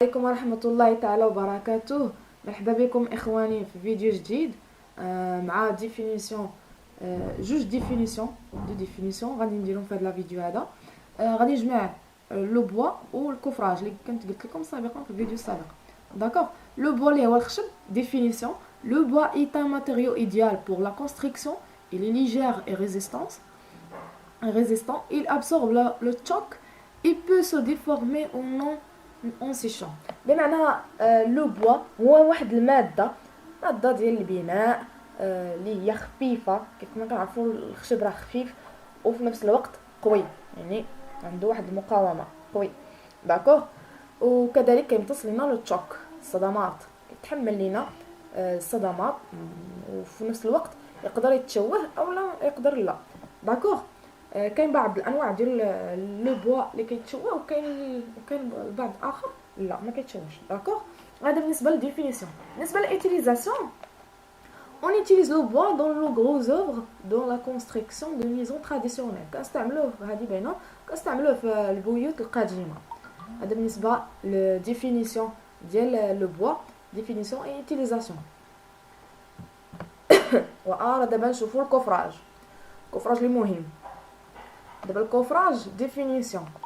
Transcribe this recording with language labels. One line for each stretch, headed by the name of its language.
Arabic: عليكم ورحمة الله تعالى وبركاته. مرحبا بكم إخواني في فيديو جديد مع ديفينيسيون جوج ديفينيسيون غادي نديرهم في هذا الفيديو هذا. غادي نجمع لو بوا والكوفراج اللي كنت قلت لكم سابقا في الفيديو السابق. داكوغ. لو بوا اللي هو الخشب ديفينيسيون.
French: Le bois est un matériau idéal pour la construction. Il est léger et résistant. Il absorbe le choc et peut se déformer ou non اون سيشون.
Arabic: بمعنى لو بوا هو واحد ماده ديال البناء اللي هي خفيفه، كيف ما كنعرفوا الخشب راه خفيف وفي نفس الوقت قوي، يعني عنده واحد المقاومه قوي. داكوغ. وكذلك كيمتص لنا لو تشوك، الصدمات، يتحمل لنا الصدمات وفي نفس الوقت يقدر يتشوه او لا يقدر لا. داكوغ. كاين بعض الانواع ديال لو بوا اللي كيتشوه وكاين البعض اخر لا ما كيتشوهش. داكوغ. هذا بالنسبه للديفينيسيون. بالنسبه للاتيليزاسيون،
French: on utilise le bois dans le gros œuvre dans la construction de maisons traditionnelles.
Arabic: كنستعملوه هذه باينه، كنستعملوه في البيوت القديمه. هذا بالنسبه للديفينيسيون ديال لو بوا، ديفينيسيون اي utilisation. دابا نشوفوا الكوفراج اللي مهم. دابا الكوفراج ديفينيسيون.